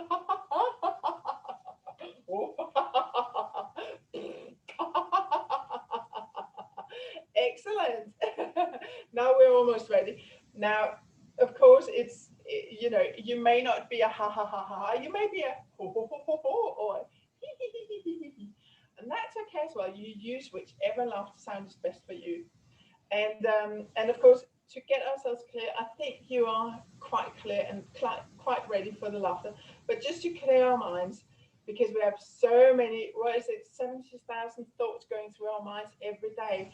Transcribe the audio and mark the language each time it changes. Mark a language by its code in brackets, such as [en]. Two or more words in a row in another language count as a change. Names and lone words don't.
[en] Excellent. Now we're almost ready. Now, of course, it's, you may not be a ha ha ha ha, you may be a ho ho ho ho ho or a hee hee hee hee hee hee. And that's okay as well. You use whichever laughter sound is best for you. And of course, to get ourselves clear, I think you are quite clear and quite ready for the laughter. But just to clear our minds, because we have so many, 70,000 thoughts going through our minds every day.